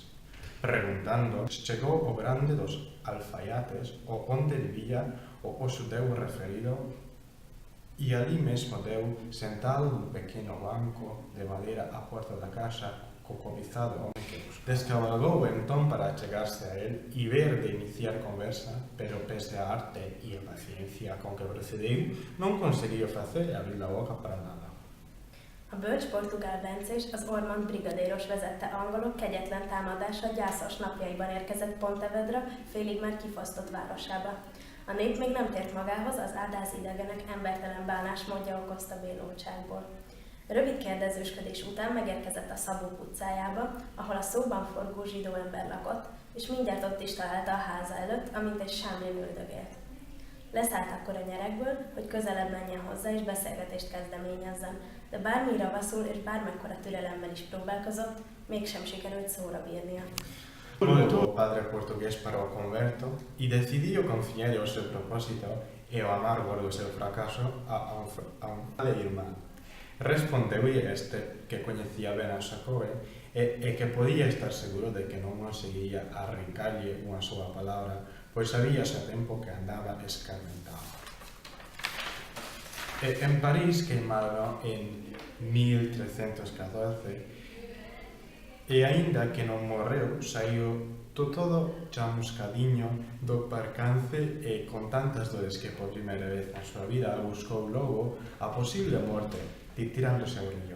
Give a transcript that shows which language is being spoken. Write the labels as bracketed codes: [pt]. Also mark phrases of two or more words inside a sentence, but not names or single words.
[gl] Preguntando, chegou o grande dos alfaiates o onde vivía o xudeu referido e ali mesmo deu, sentado nun pequeno banco de madeira á porta da casa, co cobizado home que buscou. Descabalgou entón para chegarse a él e ver de iniciar conversa, pero pese a arte e a paciencia con que procedeu, non conseguiu facer e abrir a boca para nada. [hu] A bölcs portugál bencés az Ormond brigadéros vezette angolok kegyetlen támadása gyászos napjaiban érkezett Pontevedra, félig már kifosztott városába. A nép még nem tért magához, az ádáz idegenek embertelen bánásmódja okozta bénultságból. Rövid kérdezősködés után megérkezett a Szabók utcájába, ahol a szóban forgó zsidó ember lakott, és mindjárt ott is találta a háza előtt, amint egy sámlin üldögélt. Leszállt akkor a nyerekből, hogy közelebb menjen hozzá és beszélgetést kezdeményezzen, de bármi ravaszul és bármekkora türelemmel is próbálkozott, mégsem sikerült szóra bírnia. [gl] Voltou o padre portugués para o converto e decidiu confiar o seu propósito e o amargo do seu fracaso a un irmán. Respondeu-lhe este que coñecía ben a Jacobin e que podía estar seguro de que non conseguiría arrincarlle unha súa palabra, pois sabía xa tempo que andaba escarmentado. En París queimaron en 1314 e aínda que non morreu, saiu todo chamuscadiño do percance e con tantas dores que por primeira vez na súa vida buscou logo a posible morte tirándose ao río.